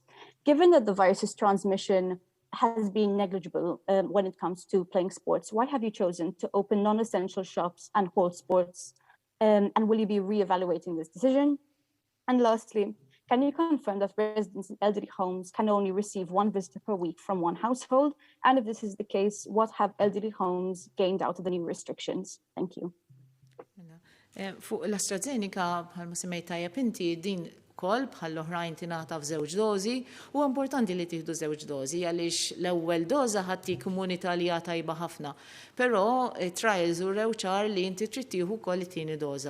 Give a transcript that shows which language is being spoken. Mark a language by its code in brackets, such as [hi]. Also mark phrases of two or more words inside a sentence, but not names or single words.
[en] Given that the virus's transmission has been negligible when it comes to playing sports, why have you chosen to open non-essential shops and hold sports? And will you be re-evaluating this decision? And lastly, can you confirm that residents in elderly homes can only receive 1 visitor per week from 1 household? And if this is the case, what have elderly homes gained out of the new restrictions? Thank you. [mt] Fuq l-AstraZeneca, bħalma semmejt tajjeb inti, din kol bħal oħrajn tingħata f'żewġ dożi, u importanti li tieħdu żewġ dożi għaliex l-ewwel doża ħadtik immunità li hija tajba ħafna. Però trials urew ċar li inti trid tieħu wkoll it-tieni doża.